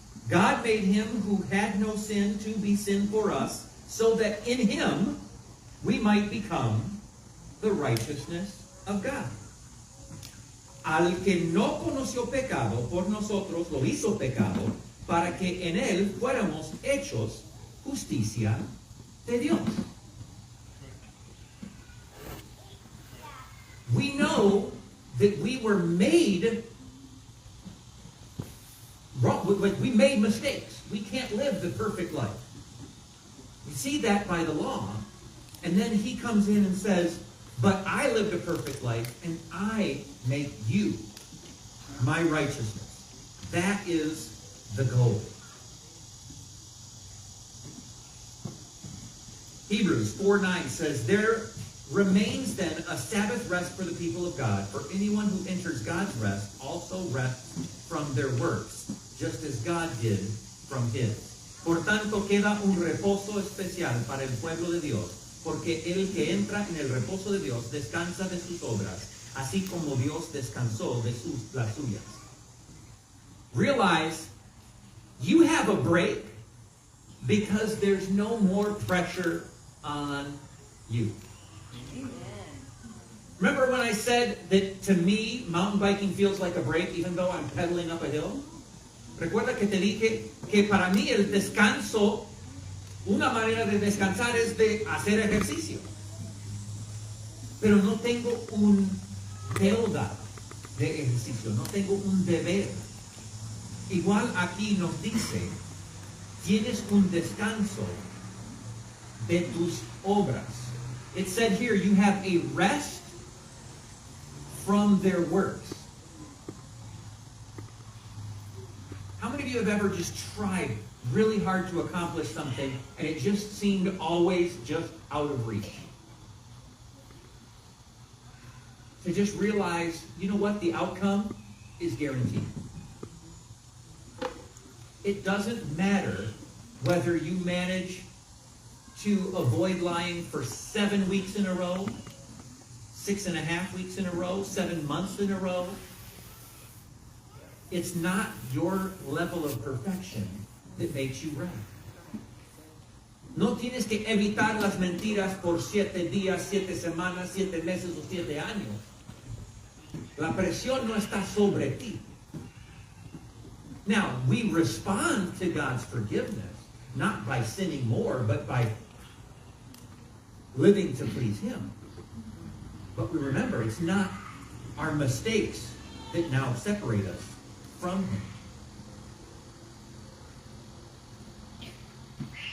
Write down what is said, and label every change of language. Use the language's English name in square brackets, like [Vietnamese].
[English] God made him who had no sin to be sin for us, so that in him we might become the righteousness of God. [Spanish] Al que no conoció pecado, por nosotros lo hizo pecado, para que en él fuéramos hechos justicia de Dios. [English] We know that we were made wrong. We made mistakes. We can't live the perfect life. We see that by the law. And then he comes in and says, but I lived a perfect life, and I make you my righteousness. That is the goal. Hebrews 4:9 says, there remains then a Sabbath rest for the people of God. For anyone who enters God's rest also rests from their works, just as God did from his. [Spanish] Por tanto, queda un reposo especial para el pueblo de Dios, porque el que entra en el reposo de Dios descansa de sus obras, así como Dios descansó de las suyas. [English] Realize you have a break because there's no more pressure on you. Remember when I said that to me, mountain biking feels like a break even though I'm pedaling up a hill? [Spanish] Recuerda que te dije que para mí el descanso, una manera de descansar es de hacer ejercicio. Pero no tengo un deuda de ejercicio, no tengo un deber. Igual aquí nos dice, tienes un descanso de tus obras. [English] It said here, you have a rest from their works. How many of you have ever just tried really hard to accomplish something and it just seemed always just out of reach? To just realize, you know what, the outcome is guaranteed. It doesn't matter whether you manage to avoid lying for 7 weeks in a row, 6.5 weeks in a row, 7 months in a row. It's not your level of perfection that makes you right. [Spanish] No tienes que evitar las mentiras por 7 días, 7 semanas, 7 meses o 7 años. La presión no está sobre ti. [English] Now, we respond to God's forgiveness, not by sinning more, but by living to please Him. But we remember, it's not our mistakes that now separate us from Him.